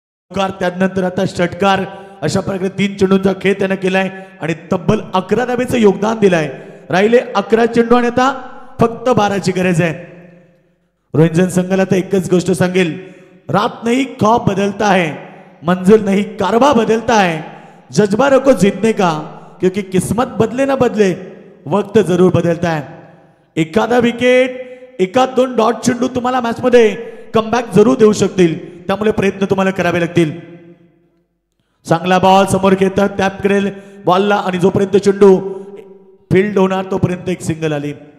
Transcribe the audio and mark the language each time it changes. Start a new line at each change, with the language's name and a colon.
Marathi: त्यानंतर आता षटकार अशा प्रकारे 3 चेंडूंचा खेळ त्यानं केलाय आणि तब्बल 11 धावेचं योगदान दिलाय. राहिले 11 चेंडू आणि आता फक्त 12ची गरज आहे. रोहिंजन संघाला तर एकच गोष्ट सांगेल
Hindi: रात नहीं ख्वाब बदलता है मंजिल नहीं कारवा बदलता है. जज्बा रखो जीतने का क्योंकि किस्मत बदले ना बदले वक्त जरूर बदलता है.
Marathi: एखादा विकेट, एखाद दोन डॉट चेंडू तुम्हाला मॅच मध्ये कमबॅक जरूर देऊ शकतील, त्यामुळे प्रयत्न तुम्हाला करावे लागतील. चांगला बॉल समोर घेतात, टॅप करेल बॉलला आणि जोपर्यंत चेंडू फील्ड होणार तोपर्यंत एक सिंगल आली.